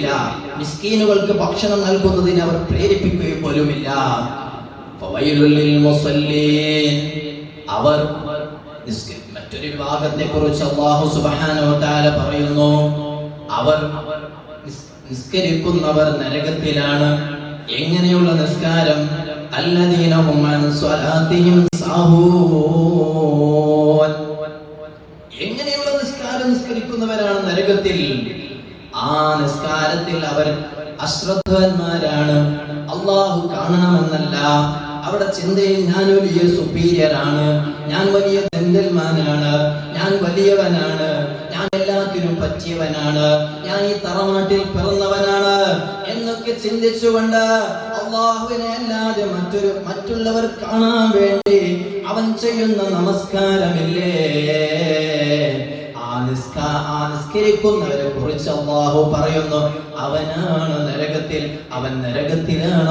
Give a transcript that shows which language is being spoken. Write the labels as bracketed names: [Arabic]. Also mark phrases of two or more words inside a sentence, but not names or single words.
[Malayalam] മിസ്കീനുകൾക്ക് ഭക്ഷണം നൽകുന്നതിന് അവർ പ്രേരിപ്പിക്കുകയും പോലുമില്ല. അവർ മറ്റൊരു വിഭാഗത്തെ കുറിച്ച് അല്ലാഹു [Arabic] سبحانه وتعالى [Malayalam] പറയുന്നു, അവർ നിസ്കരിക്കുന്നവർ നരകത്തിലാണ്. എങ്ങനെയുള്ള നിസ്കാരം? [Arabic] الذين هم عن صلاتهم ساهون. [Malayalam] എങ്ങനെയുള്ള നിസ്കരിക്കുന്നവരാണ് നരകത്തിൽ? ആ നിസ്കാരത്തിൽ അവർ അശ്രദ്ധന്മാരാണ്. അല്ലാഹു കാണണമെന്നല്ല, അവിടെ ചിന്തയിൽ ഞാൻ വലിയ സുപ്പീരിയർ ആണ്, ഞാൻ വലിയ ജെന്റിൽമാനാണ്, ഞാൻ വലിയവനാണ്, ഞാൻ എല്ലാത്തിനും പറ്റിയവനാണ്, ഞാൻ ഈ തറവാട്ടിൽ പിറന്നവനാണ് എന്നൊക്കെ ചിന്തിച്ചുകൊണ്ട് അല്ലാഹുവിനെ അല്ലാതെ മറ്റുള്ളവർ കാണാൻ വേണ്ടി അവൻ ചെയ്യുന്ന നമസ്കാരമില്ലേ, ആ നിസ്കരിക്കുന്നവരെ കുറിച്ച് അല്ലാഹു പറയുന്നു, അവനാണ് നരകത്തിൽ അവൻ നരകത്തിലാണ്.